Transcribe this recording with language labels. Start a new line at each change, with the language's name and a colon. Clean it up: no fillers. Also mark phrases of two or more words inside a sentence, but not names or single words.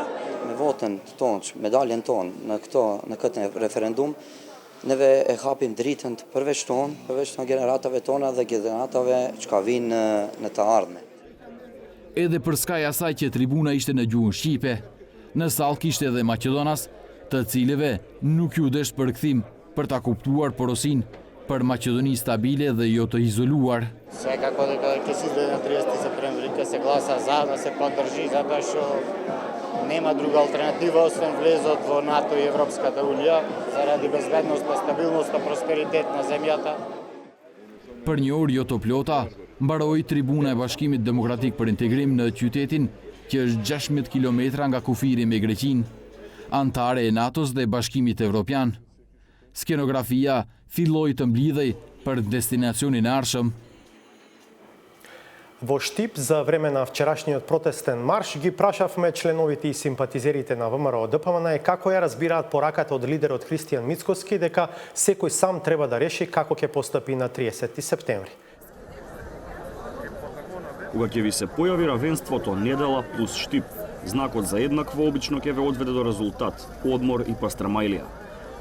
Albanian: Me votën tonë, me daljen tonë në këtë referendum, neve e hapim dritën përveç tonë generatave tona dhe generatave që ka vinë në të ardhme. Edhe për skaj asaj që tribuna ishte në gjuhën shqipe, në sallë kishte edhe Maqedonas, të cilëve nuk ju desh përkthim për ta kuptuar porosin për Maqedoni stabile dhe jo të izoluar.
Macedonian: Свакако да кеси на 30 септембри кад се гласа за, да се подржи зато што нема друга алтернатива осим влезот во НАТО и Европската унија заради безбедноста, стабилноста, просперитет на земјата.
Albanian: Për një orë jo të plota, mbaroi tribuna e Bashkimit Demokratik për Integrim në qytetin që është 16 kilometra nga kufiri me Greqinë, antare e NATO-s dhe Bashkimit Evropian. Skenografia filloi të mblidhej për destinacionin e ardhshëm.
Macedonian: Во Штип за време на вчерашниот протестен марш ги прашавме членовите и симпатизерите на ВМРО ДПМН како ја разбираат пораката од лидерот Христијан Мицкоски дека секој сам треба да реши како ќе постапи на 30 септември. Кога ќе ви се појави равенството недела плюс Штип, знакот за еднакво обично ќе ве одведе до резултат, одмор и пастрамајлија.